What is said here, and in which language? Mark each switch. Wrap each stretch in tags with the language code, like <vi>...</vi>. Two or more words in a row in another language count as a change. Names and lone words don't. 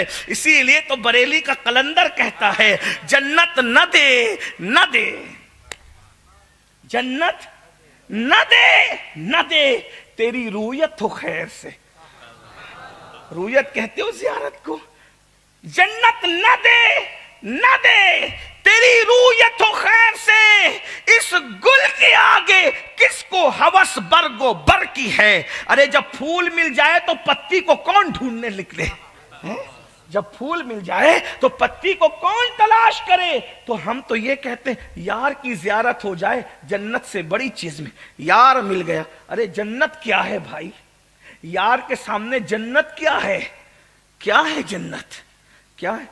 <ur>اسی لیے تو بریلی کا قلندر کہتا ہے جنت نہ دے نہ دے، جنت نہ دے نہ دے تیری رویت ہو خیر سے۔ رویت کہتے ہو زیارت کو، جنت نہ دے نہ دے تیری رویت ہو خیر سے، اس گل کے آگے کس کو ہوس برگ و بر کی ہے۔ ارے جب پھول مل جائے تو پتی کو کون ڈھونڈنے نکلے، جب پھول مل جائے تو پتی کو کون تلاش کرے۔ تو ہم تو یہ کہتے ہیں یار کی زیارت ہو جائے جنت سے بڑی چیز میں، یار مل گیا۔ ارے جنت کیا ہے بھائی، یار کے سامنے جنت کیا ہے، کیا ہے جنت، کیا ہے؟</ur>